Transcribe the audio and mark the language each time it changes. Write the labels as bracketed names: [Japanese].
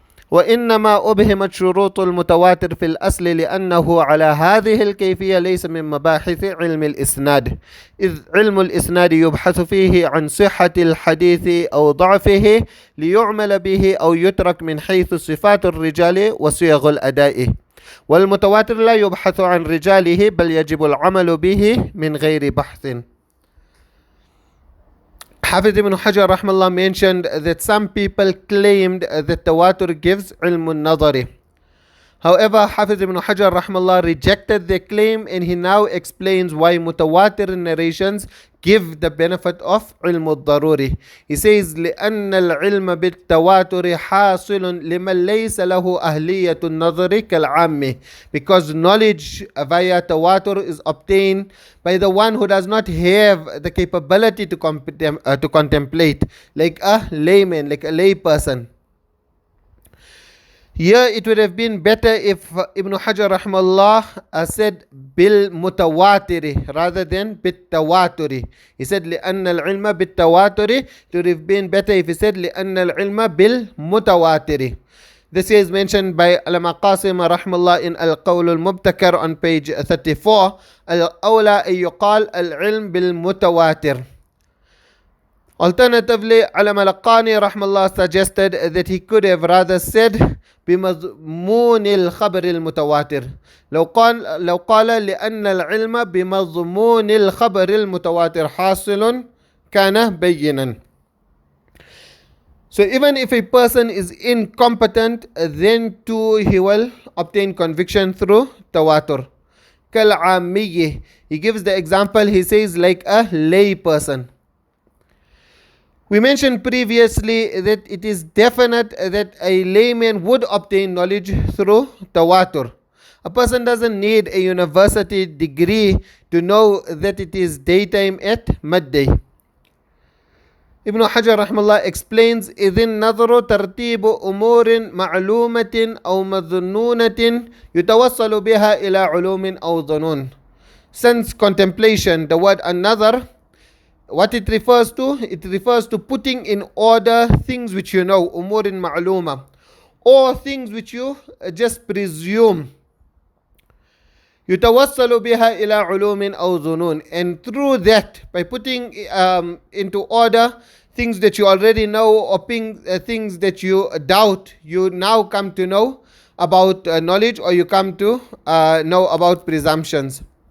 [Arabic] وإنما أبهمت شروط المتواتر في الأصل لأنه على هذه الكيفية ليس من مباحث علم الإسناد، إذ علم الإسناد يبحث فيه عن صحة الحديث أو ضعفه ليعمل به أو يترك من حيث صفات الرجال وصيغ الأداء، والمتواتر لا يبحث عن رجاله بل يجب العمل به من غير بحث. [English] Hafiz ibn Hajar rahmallah mentioned that some people claimed that Tawātur gives ilm an-Naḍar. However, Hafiz ibn Hajar rahmallah rejected the claim, and he now explains why mutawatir narrations give the benefit of ilm al-daruri. He says, [Arabic] لأن العلم بالتواتر حاصل لمن ليس له أهلية النظر كالعامة, [English] because knowledge via tawatur is obtained by the one who does not have the capability to contemplate, like a layman, like a lay person. Here it would have been better if Ibn Hajar rahmallah said bil mutawatiri rather than bit tawaturi. He said [Arabic] لأن العلم بالتواتر. [English] It would have been better if he said [Arabic] لأن العلم بالمتواتر. [English] This is mentioned by Allama Qasim rahmallah in Al-Qawl al-Mubtakar on page 34. [Arabic] Al-awla ay yuqal al-ilm bil-mutawatir. [English] Alternatively, Allama Al-Qani rahmallah suggested that he could have rather said [Arabic] بمضمون الخبر المتواتر. لو قال لأن العلم بمضمون الخبر المتواتر حاصل كان بينا. [English] So even if a person is incompetent, then too he will obtain conviction through tawatur. [Arabic] كالعامية. [English] He gives the example, he says like a lay person. We mentioned previously that it is definite that a layman would obtain knowledge through tawatur. A person doesn't need a university degree to know that it is daytime at midday. Ibn Hajar rahmallah explains, [Arabic] إذ النظر ترتيب أمور معلومة أو مظنونة يتوصل بها إلى علوم أو ظنون. [English] Since contemplation, the word an-Naḍar, what it refers to putting in order things which you know, umurin ma'luma, or things which you just presume. [Arabic] يتوصل بها إلى علوم أو ظنون, [English] and through that, by putting into order things that you already know or things that you doubt, you now come to know about knowledge, or you come to know about presumptions.